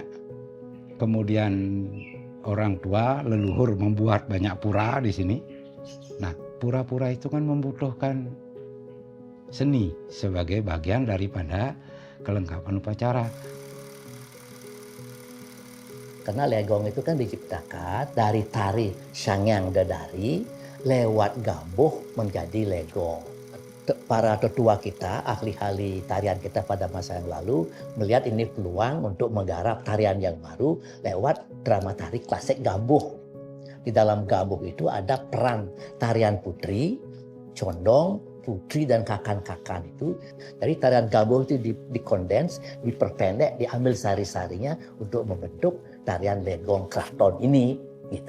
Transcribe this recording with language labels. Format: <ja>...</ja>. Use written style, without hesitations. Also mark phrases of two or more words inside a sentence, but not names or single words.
<id>Kemudian orang tua leluhur membuat banyak pura di sini. Nah, pura-pura itu kan membutuhkan seni sebagai bagian daripada kelengkapan upacara. Karena legong itu kan diciptakan dari tari Sangyang Dadari lewat gabuh menjadi legong. para tetua kita, ahli-ahli tarian kita pada masa yang lalu melihat ini peluang untuk menggarap tarian yang baru lewat drama tari klasik Gambuh. Di dalam Gambuh itu ada peran tarian putri, condong, putri dan kakan-kakan itu. Dari tarian Gambuh itu dikondens, diperpendek, diambil sari-sarinya untuk membentuk tarian Legong Kraton ini. Gitu.</id>